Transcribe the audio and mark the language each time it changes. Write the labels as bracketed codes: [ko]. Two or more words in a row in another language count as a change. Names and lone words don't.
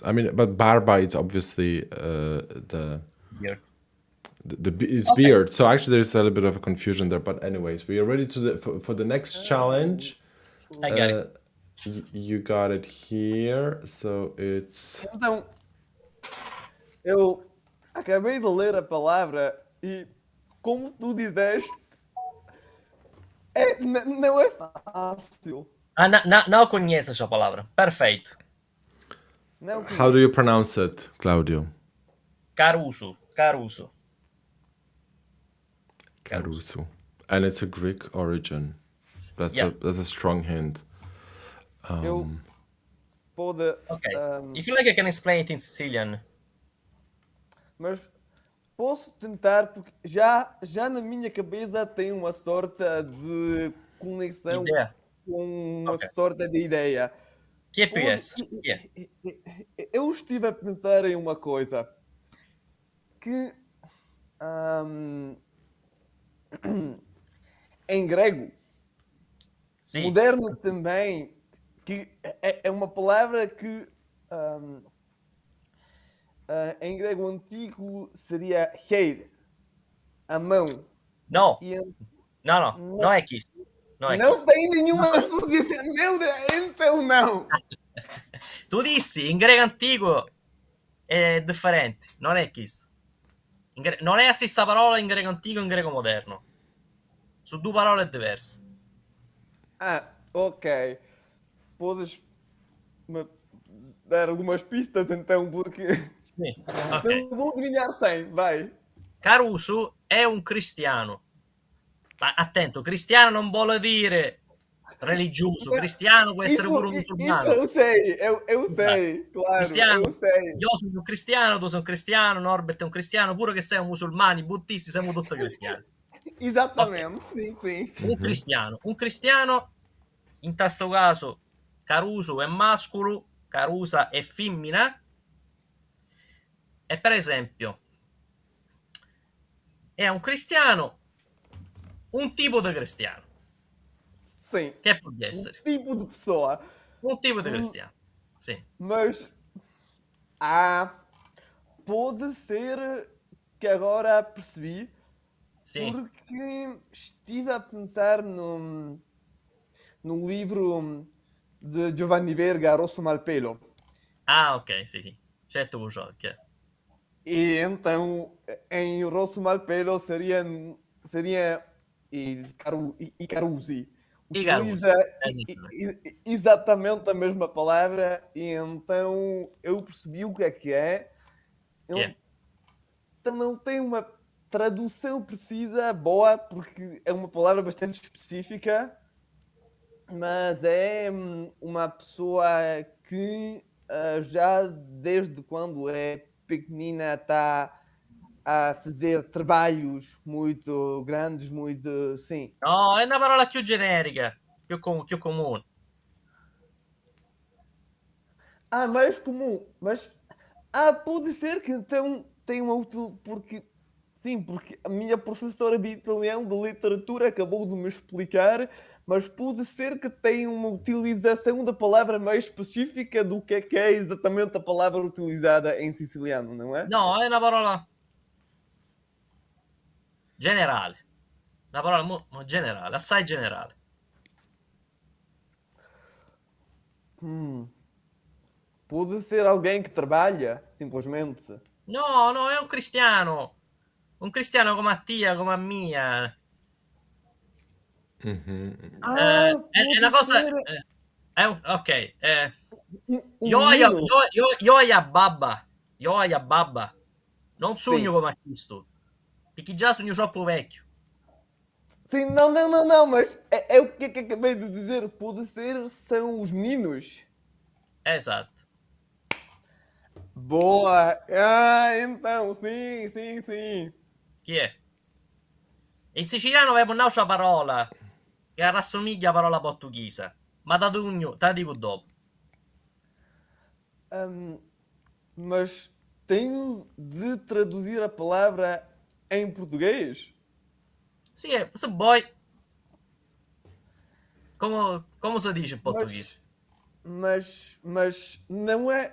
[en] I mean, but Barba is obviously the Here. it's beard. So actually, there's a little bit of a confusion there. But anyways, we are ready to for the next challenge. I got it. You got it here. So it's. [pt] Então, eu acabei de ler a palavra e, como tu disseste, não é fácil. Não conheço essa palavra. Perfeito. Não [en] How do you pronounce it, Claudio? Caruso. Caruso. And it's a Greek origin. That's Yeah. a strong hint. [pt] Eu pode... [en] Okay. If you like, I can explain it in Sicilian. [pt] Mas posso tentar, porque já na minha cabeça tem uma sorte de conexão Ideia. com uma Ok. sorte de ideia. [it] Chi è più [en] yes? Yeah. [pt] Eu estive a pensar em uma coisa que em grego, [it] Sì. [pt] moderno também, que é uma palavra que em grego antigo seria heir, a mão. [it] No. [pt] E Não é kiss. Não é não kiss. tem nenhuma associação. Meu Deus, então não. [it] Tu dissi, in greco antico è differente, non è kiss. Non è la stessa parola in greco antico e in greco moderno. Sono due parole diverse. Ok. [pt] Podes me dar algumas pistas então, porque [it] Sì. Ok. [pt] não vou adivinhar sem, vai. [it] Caruso è un cristiano. Ma attento, cristiano non vuole dire religioso. Cristiano può essere pure un musulmano. [pt] Isso eu sei, eu sei, claro, [it] Cristiano, [pt] eu sei. [it] io sono un cristiano, tu sei un cristiano, Norbert è un cristiano, pure che sei un musulmano, i buddisti siamo tutti cristiani. [pt] Exatamente, sim. [it] Un cristiano, in questo caso Caruso è mascolo, Carusa è femmina, e per esempio è un cristiano, un tipo di cristiano. [pt] Sim. [it] Che può essere? [pt] Tipo de pessoa. [it] Un tipo di cristiano. Sì. [pt] Mas pode ser que agora percebi, [it] Sì. [pt] porque estive a pensar no livro de Giovanni Verga, Rosso Malpelo. Ok, sì. Certo, ok. E então, em Rosso Malpelo seria i Carusi. Utiliza exatamente a mesma palavra, e então eu percebi o que é. Não tem uma tradução precisa, boa, porque é uma palavra bastante específica, mas é uma pessoa que já desde quando é pequenina está a fazer trabalhos muito grandes, muito... Sim. [it] No, è una parola più generica, più comune. [pt] Mais comum. Mas pode ser que então tem uma porque sim, porque a minha professora de italiano de literatura acabou de me explicar, mas pode ser que tem uma utilização da palavra mais específica do que é exatamente a palavra utilizada em siciliano, não é? [it] No, è una parola generale. Una parola generale, assai generale. [pt] Pode ser alguém que trabalha, simplesmente. [it] No, no, è un cristiano. Un cristiano come a Tia, come a Mia. [pt] Ah, [it] È una [pt] pode [it] cosa... [pt] ser [it] ok. [pt] menino. [it] Io a babba. Io a babba. Non [pt] Sim. [it] sogno come a Cristo. Perché già sogno troppo vecchio. [pt] Sim, não, mas é o que acabei de dizer. Pode ser, são os meninos. [it] Esatto. [pt] Boa! Ah, então, sim. [it] Chi è? In siciliano avevo un'altra parola che rassomiglia a parola portoghese. Ma te dico dopo. [pt] Mas tenho de traduzir a palavra em português? [it] Sì, se vuoi. Come si dice in portoghese? [pt] Mas não é.